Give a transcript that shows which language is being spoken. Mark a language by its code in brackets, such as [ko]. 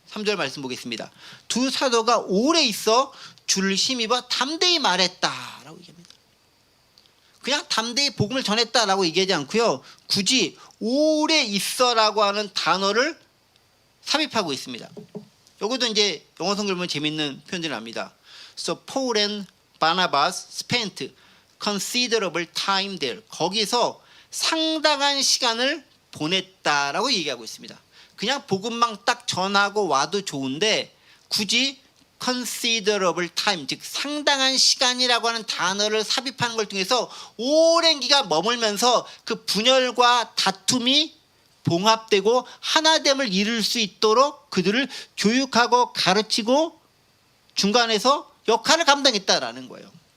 [ko] 3절 말씀 보겠습니다. 두 사도가 오래 있어 주를 힘입어 담대히 말했다라고 얘기합니다. 그냥 담대히 복음을 전했다라고 얘기하지 않고요. 굳이 오래 있어라고 하는 단어를 삽입하고 있습니다. 여기도 이제 영어 성경을 보면 재밌는 표현들이 납니다. [en] So Paul and Barnabas spent considerable time there. [ko] 거기서 상당한 시간을 보냈다라고 얘기하고 있습니다. 그냥 복음만 딱 전하고 와도 좋은데 굳이 considerable time, 즉 상당한 시간이라고 하는 단어를 삽입하는 걸 통해서 오랜 기간 머물면서 그 분열과 다툼이 봉합되고 하나됨을 이룰 수 있도록 그들을 교육하고 가르치고 중간에서 역할을 감당했다라는 거예요.